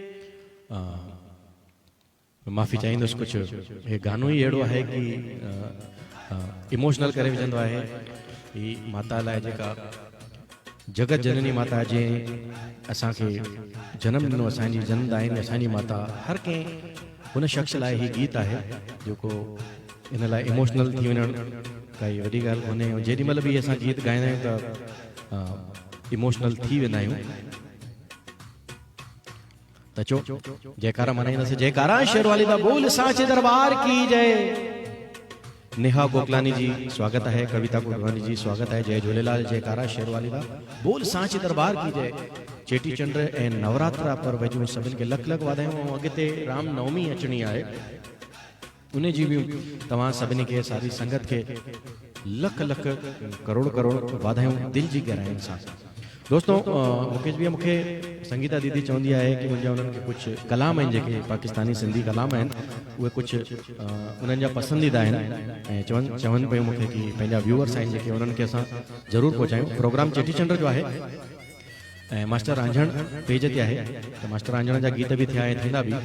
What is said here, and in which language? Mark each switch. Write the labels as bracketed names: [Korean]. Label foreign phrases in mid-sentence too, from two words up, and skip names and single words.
[Sindhi] माफ़ी चाहींदुसि कुछ हे गानो ही अहिड़ो आहे कि इमोशनल करे विझंदो आहे। ही माता लाइ जेका जगत जननी माता जंहिं असांखे जनम ॾिनो, असांजी जनमदायिनी असांजी माता, हर कंहिं हुन शख़्स लाइ ही गीत आहे जेको इन लाइ इमोशनल थी वञणु काई वॾी ॻाल्हि कोन्हे। जेॾी महिल बि असां गीत ॻाईंदा आहियूं त इमोशनल थी वेंदा आहियूं। त चो जयकारा मनाईंदासीं। [Punjabi] ਜੈਕਾਰਾ ਸ਼ੇਰਾਂਵਾਲੀ ਦਾ ਬੋਲ ਸਾਚੇ ਦਰਬਾਰ ਕੀ ਜੈ। [Hindi] नेहा गोकलानी जी स्वागत है, कविता गोकलानी जी स्वागत है, जय झूलेलाल, [Punjabi] ਜੈਕਾਰਾ ਸ਼ੇਰਾਂਵਾਲੀ ਦਾ ਬੋਲ ਸਾਂਚੀ ਦਰਬਾਰ ਕੀ ਜੈ। [Sindhi] चेटी चंड ऐं नवरात्रा पर्व जूं सभिनि खे लख लख वाधायूं। ऐं अॻिते राम नवमी अचणी आहे, उन जी बि तव्हां सभिनी खे सारी संगत के लख लख करोड़ करोड़ वाधायूं दिल जी गहराइनि सां। दोस्तों मुकेश भैया मूंखे संगीता दीदी चवंदी आहे कि मुंहिंजा उन्हनि खे कुझु कलाम आहिनि जेके पाकिस्तानी सिंधी कलाम आहिनि, उहे कुझु उन्हनि जा पसंदीदा आहिनि ऐं चवनि पियूं मूंखे कि पंहिंजा व्यूअर्स आहिनि जेके उन्हनि खे असां ज़रूरु पहुचायूं। प्रोग्राम चेटीचंड जो आहे ऐं मास्टर आंझण पेज ते आहे, त मास्टर आंझण जा गीत बि थिया ऐं थींदा बि।